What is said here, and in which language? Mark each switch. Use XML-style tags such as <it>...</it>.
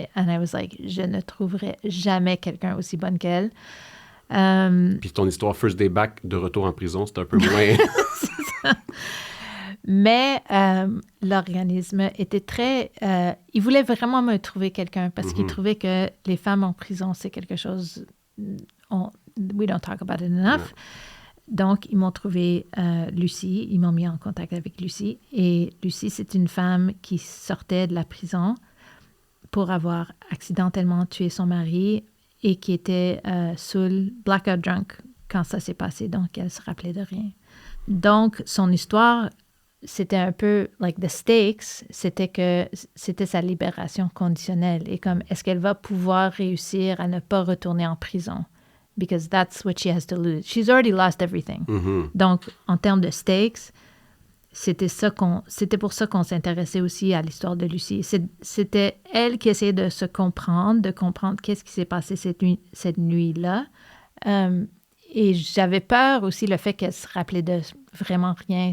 <en>And I was like,</en> <fr>je ne trouverai jamais quelqu'un aussi bonne qu'elle. Puis ton histoire First Day Back de retour en prison, c'est un peu moins... Mais l'organisme était très... il voulait vraiment me trouver quelqu'un parce qu'il trouvait que les femmes en prison, c'est quelque chose...</fr> <en>we don't talk about it enough.</en> <fr>Donc, ils m'ont trouvé Lucie. Ils m'ont mis en contact avec Lucie. Et Lucie, c'est une femme qui sortait de la prison pour avoir accidentellement tué son mari et qui était saoule,</fr> <en>blackout drunk,</en> <fr>quand ça s'est passé. Donc, elle se rappelait de rien. Donc, son histoire, c'était un peu</fr> <en>like the stakes,</en> <fr>c'était sa libération conditionnelle. Et comme, est-ce qu'elle va pouvoir réussir à ne pas retourner en prison?</fr> <en>Because that's what she has to lose. She's already lost everything.</en> <fr>Donc, en termes de stakes, c'était pour ça qu'on s'intéressait aussi à l'histoire de Lucie. C'était elle qui essayait de se comprendre, de comprendre qu'est-ce qui s'est passé cette nuit-là. Et j'avais peur aussi le fait qu'elle se rappelait de vraiment rien.</fr>